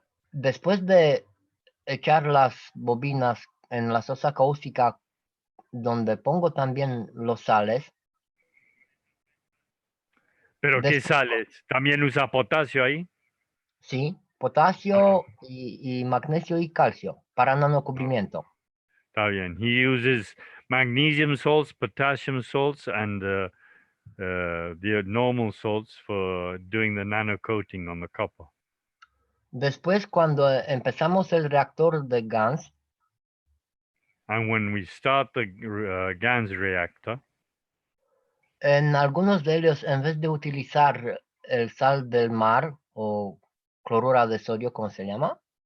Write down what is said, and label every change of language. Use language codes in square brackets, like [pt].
[es] Después de echar las bobinas en la sosa cáustica, donde pongo también los sales, ¿Pero qué después, sales? ¿También usa potasio ahí? sí, potasio y magnesio y calcio para nanocubrimiento. Está bien. [en] He uses magnesium salts, potassium salts, and the normal salts for doing the nano coating on the copper. [es] Después, cuando empezamos el reactor de GANS, [en] And when we start the GANS reactor, [es] en algunos de ellos, en vez de utilizar el sal del mar o clorura de sodio, como se llama,